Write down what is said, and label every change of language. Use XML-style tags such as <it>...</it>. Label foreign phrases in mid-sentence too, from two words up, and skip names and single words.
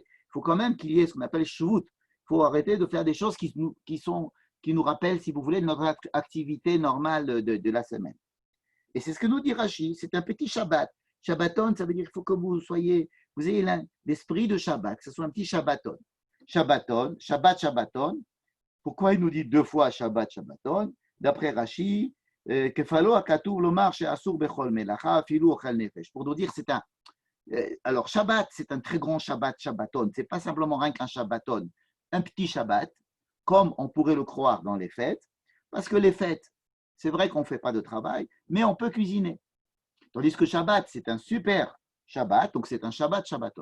<fr>Il faut quand même qu'il y ait ce qu'on appelle shvut. Il faut arrêter de faire des choses qui nous rappellent, si vous voulez, notre activité normale de la semaine. Et c'est ce que nous dit Rashi, c'est un petit Shabbat. Shabbaton, ça veut dire qu'il faut que vous ayez l'esprit de Shabbat, que ce soit un petit Shabbaton. Shabbaton, Shabbat, Shabbaton. Pourquoi il nous dit 2 fois Shabbat, Shabbaton? D'après Rashi,</fr> <he>כפלו הכתוב לומר שאסור בכל מלאכה אפילו אוכל נפש.</he> <fr>Pour nous dire, c'est un. Alors, Shabbat, c'est un très grand Shabbat, Shabbaton. Ce n'est pas simplement rien qu'un Shabbaton, un petit Shabbat, comme on pourrait le croire dans les fêtes, parce que les fêtes, c'est vrai qu'on ne fait pas de travail, mais on peut cuisiner. Tandis que Shabbat, c'est un super Shabbat, donc c'est un Shabbat, Shabbaton.</fr>